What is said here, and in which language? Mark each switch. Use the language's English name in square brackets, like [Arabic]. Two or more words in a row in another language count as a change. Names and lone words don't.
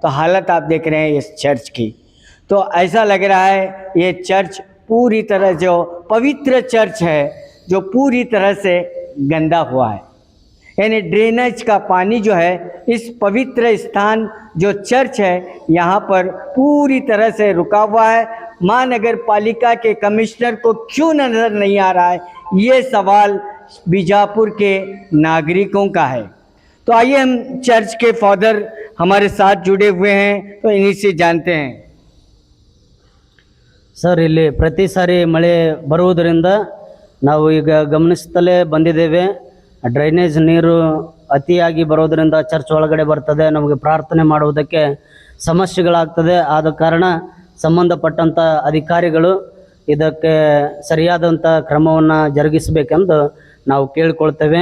[Hindi] तो हालत आप देख रहे हैं इस चर्च की, तो ऐसा लग रहा है ये चर्च पूरी तरह जो पवित्र चर्च है जो पूरी तरह से गंदा हुआ है, यानी ड्रेनेज का पानी जो है इस पवित्र स्थान जो चर्च है यहाँ पर पूरी तरह से रुका हुआ है। महानगर पालिका के कमिश्नर को क्यों नज़र नहीं आ रहा है, ये सवाल बीजापुर के नागरिकों का है। तो आइए हम चर्च के फादर हमारे साथ जुड़े हुए हैं, तो इन्हीं से जानते हैं। [Kannada] ಸರ್, ಇಲ್ಲಿ ಪ್ರತಿ ಸಾರಿ ಮಳೆ ಬರುವುದರಿಂದ ನಾವು ಈಗ ಗಮನಿಸುತ್ತಲೇ ಬಂದಿದ್ದೇವೆ. ಡ್ರೈನೇಜ್ ನೀರು ಅತಿಯಾಗಿ ಬರೋದರಿಂದ ಚರ್ಚ್ ಒಳಗಡೆ ಬರ್ತದೆ, ನಮಗೆ ಪ್ರಾರ್ಥನೆ ಮಾಡುವುದಕ್ಕೆ ಸಮಸ್ಯೆಗಳಾಗ್ತದೆ. ಆದ ಕಾರಣ ಸಂಬಂಧಪಟ್ಟಂಥ ಅಧಿಕಾರಿಗಳು ಇದಕ್ಕೆ ಸರಿಯಾದಂಥ ಕ್ರಮವನ್ನು ಜರುಗಿಸಬೇಕೆಂದು ನಾವು ಕೇಳಿಕೊಳ್ತೇವೆ.